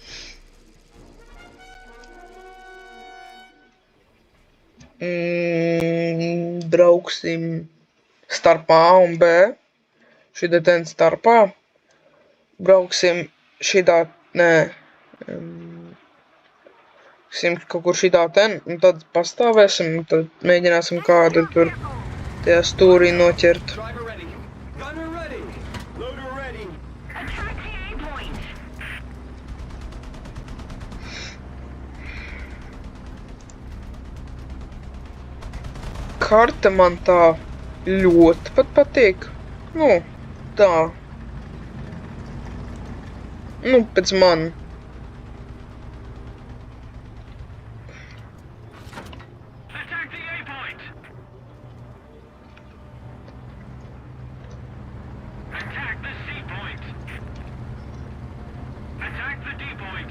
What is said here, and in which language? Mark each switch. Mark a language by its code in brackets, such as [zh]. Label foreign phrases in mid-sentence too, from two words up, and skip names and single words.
[lv] Brauksim starp A un B. Šitā ten starpā. Brauksim šitā, nē. Brauksim kaut kur šitā ten, un tad pastāvēsim, un tad mēģināsim kādu tur tajā stūrī noķert. [en] Driver ready. Gunner ready. Loader ready. Attack the A point. [lv] Karta man tā ļoti pat patīk. Nu, tā. Nu, pēc man. [en] Attack the A point. Attack the C point. Attack the D point.